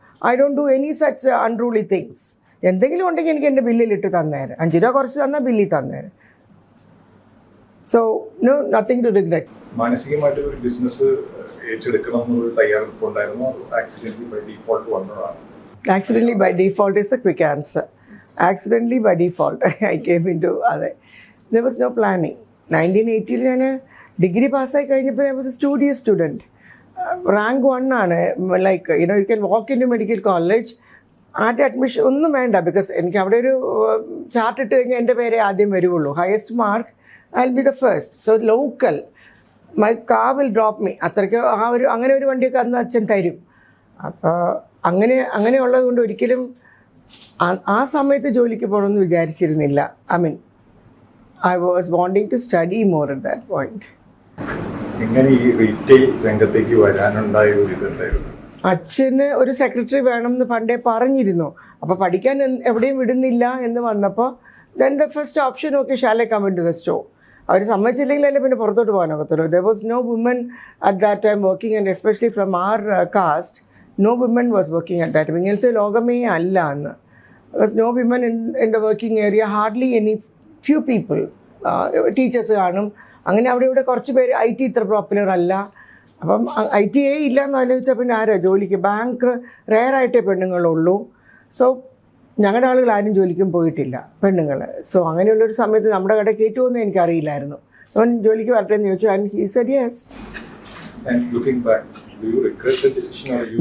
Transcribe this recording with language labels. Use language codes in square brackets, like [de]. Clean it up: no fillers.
[en] I don't do any such unruly things. [ml] എന്തെങ്കിലും ഉണ്ടെങ്കിൽ എനിക്ക് എൻ്റെ ബില്ലിൽ ഇട്ട് തന്നേരെ. 5 രൂപ കുറച്ച് തന്നാൽ ബില്ലിൽ തന്നേരെ. [en] So no, nothing to regret. [ml] മാനസികമായിട്ട് ഒരു ബിസിനസ് ഏറ്റെടുക്കണം എന്നൊരു തയ്യാറെടുപ്പുണ്ടായിരുന്നു. [en] Accidentally by default വന്നതാണ്. Accidentally by default is the quick answer. Accidentally by default I came into അതെ. There was no planning. [ml] 1980 ഞാൻ ഡിഗ്രി പാസ്സായി കഴിഞ്ഞപ്പോൾ [en] I was a studious student. [ml] Rank 1 ആണ്. [en] Like you can walk into medical college. [ml] ആദ്യം admission ഒന്നും വേണ്ട, because എനിക്ക് അവിടെ ഒരു ചാർട്ട് ഇട്ട് കഴിഞ്ഞാൽ എൻ്റെ പേരെ ആദ്യം വരുള്ളൂ. [en] Highest mark I will be the first. So local my car will drop me. [ml] അത്രയ്ക്ക് അങ്ങനെ ഒരു വണ്ടിയൊക്കെ അന്ന് അച്ഛൻ തരും. അപ്പോൾ അങ്ങനെയുള്ളത് കൊണ്ട് ഒരിക്കലും ആ സമയത്ത് ജോലിക്ക് പോകണമെന്ന് വിചാരിച്ചിരുന്നില്ല. [en] I was wanting to study more at that point. [ml] എങ്ങനെ ഈ റീറ്റെയിൽ രംഗത്തേക്ക് വരാനുണ്ടായ ഒരു ഇതുണ്ടായിരുന്നു? അച്ഛന് ഒരു സെക്രട്ടറി വേണമെന്ന് പണ്ടേ പറഞ്ഞിരുന്നു. അപ്പോൾ പഠിക്കാൻ എവിടെയും വിടുന്നില്ല എന്ന് വന്നപ്പോൾ [en] Then the first option, okay shall I come into the store. [ml] അവർ സമ്മതിച്ചില്ലെങ്കിലല്ലേ പിന്നെ പുറത്തോട്ട് പോകാനൊക്കത്തുള്ളൂ. [en] There was no woman at that time working, and especially from our caste no women was working at that time. [ml] ഇങ്ങനത്തെ ലോകമേ അല്ല അന്ന്. [en] There was no women in the working area, hardly any few people. [ml] Teachers കാണും. അങ്ങനെ ഇവിടെ കുറച്ച് പേര്. IT ഇത്ര popular അല്ല. അപ്പം IT ഇല്ല എന്ന് ആലോചിച്ചാൽ പിന്നെ ആരാ ജോലിക്ക്? ബാങ്ക് റെയറായിട്ടേ പെണ്ണുങ്ങളുള്ളൂ. സോ ഞങ്ങളുടെ ആളുകൾ ആരും ജോലിക്കും പോയിട്ടില്ല, പെണ്ണുങ്ങൾ. സോ അങ്ങനെയുള്ളൊരു സമയത്ത് നമ്മുടെ കട കയറ്റുമെന്ന് എനിക്കറിയില്ലായിരുന്നു. അവൻ ജോലിക്ക് വരട്ടെ എന്ന് ചോദിച്ചു, [en] And he said yes. And looking back, do you regret the decision or you?